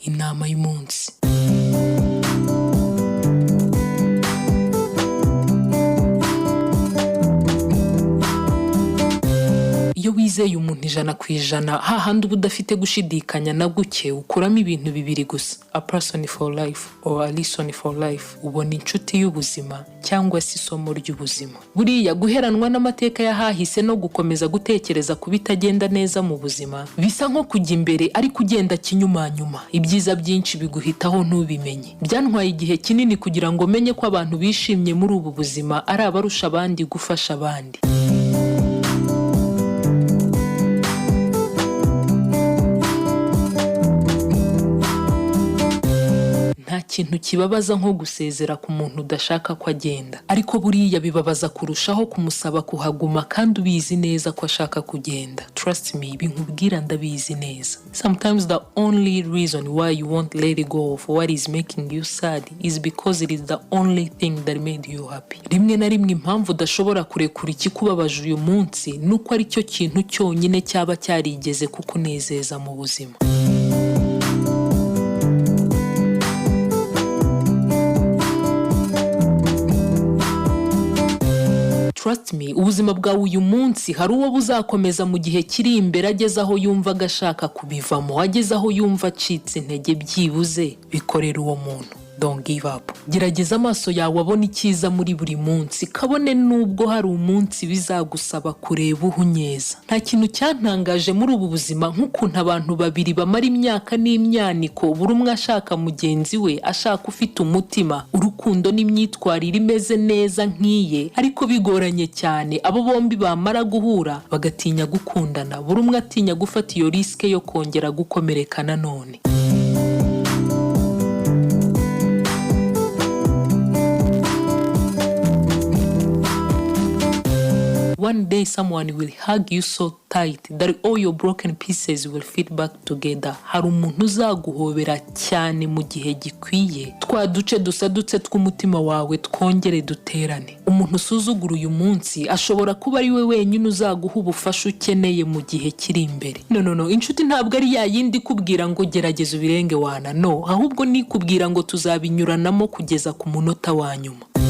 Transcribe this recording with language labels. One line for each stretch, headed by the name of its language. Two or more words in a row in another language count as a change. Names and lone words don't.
Kinyarwanda: inama y'umunsi. Iyo wizeye umuntu 100%, hahandi uba udafite gushidikanya na guke, ukuramo ibintu bibiri gusa:
English: a person for life or a lesson for life.
Kinyarwanda: Ubona inshuti y'ubuzima cyangwa se isomo ry'ubuzima. Buriya guheranwa n'amateka yahahise no gukomeza gutekereza ku bitagenda neza mu buzima bisa nko kujya imbere ariko ugenda kinyumanyuma. Ibyiza byinshi biguhitaho ntubimenye. Byantwaye igihe kinini kugira ngo menye ko abantu bishimye muri ubu buzima ari abarusha abandi gufasha abandi. Nta kintu kibabaza nko gusezera ku muntu udashaka ko agenda, ariko buriya bibabaza kurushaho kumusaba kuhaguma kandi ubizi neza ko ashaka kugenda.
English: Trust me,
Kinyarwanda: ibi nkubwira ndabizi neza.
English: Sometimes the only reason why you won't let it go of what is making you sad is because it is the only thing that made you happy.
Kinyarwanda: Rimwe na rimwe impamvu udashobora kurekura ikikubabaje uyu munsi nuko ari cyo kintu cyonyine cyaba cyarigeze kukunezeza mu buzima.
English: Trust me,
Kinyarwanda: ubuzima bwawe uyu munsi hari uwo buzakomeza mu gihe kiri imbere, ageze aho yumva agashaka kubivamo, ageze aho yumva acitse intege. Byibuze bikorera uwo muntu.
English: Don't give up.
Kinyarwanda: Gerageza amaso yawe abone icyiza muri buri munsi, kabone nubwo hari umunsi bizagusaba kureba uhunyeza. Nta kintu cyantangaje muri ubu buzima nk'ukuntu abantu babiri bamara imyaka n'imyaniko, buri umwe ashaka mugenzi we, ashaka ufite umutima, urukundo n'imyitwarire imeze neza nk'iye, ariko bigoranye cyane. Abo bombi bamara guhura bagatinya gukundana, buri umwe atinya gufata iyo riske yo kongera gukomereka nanone.
English: One day someone will hug you so tight that all your broken pieces will fit back together.
Kinyarwanda: Hari umuntu uzaguhobera cyane mu gihe gikwiye, twa duce dusadutse tw'umutima wawe twongere duterane. Umuntu usuzugura uyu munsi ashobora kuba ari we wenyine uzaguha ubufasha ukeneye mu gihe kiri imbere. No, inshuti ntabwo ari ya yindi kubwira ngo gerageza ubirenge wana, no, ahubwo ni kubwira ngo tuzabinyuranamo kugeza ku munota wa nyuma.